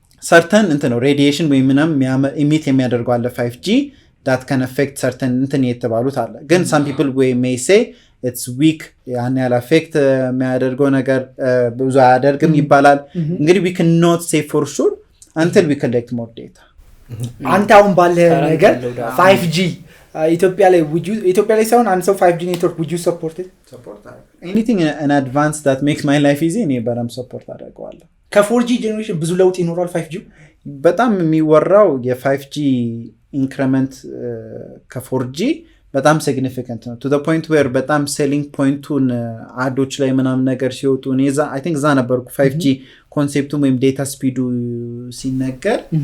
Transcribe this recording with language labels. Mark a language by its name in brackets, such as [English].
[English] certain [Amharic] ነው radiation ወይ ምናም emit የሚያደርገው አለ [English] 5G that can affect certain እንትን የተባሉት አለ ግን some people may say it's weak [Amharic] ያን ያለ affect የሚያደርገው ነገር ብዙ አያደርግም ይባላል እንግዲህ [English] we cannot say for sure until we collect more data [Amharic] አንተ አሁን ባለ ነገር 5G ኢትዮጵያ ላይ ሳይሆን አንድ ሰው 5G ኔትወርክ [English] would you support it anything in advance that makes my life easy [Amharic] እኔ በደም ሰፖርት አደርገዋለሁ ከ4G ጄኔሬሽን ብዙ ለውጥ ይኖራል 5G በጣም የሚወራው የ5G ኢንክሪመንት ከ4G በጣም significant ነው to the point where በጣም selling pointን አዶች ላይ ምናም ነገር ሲወጡ እኔዛ [English] I think [Amharic] ዛ ነበርኩ 5G ኮንሴፕቱም ወይም ዴታ ስፒዱ ሲነገር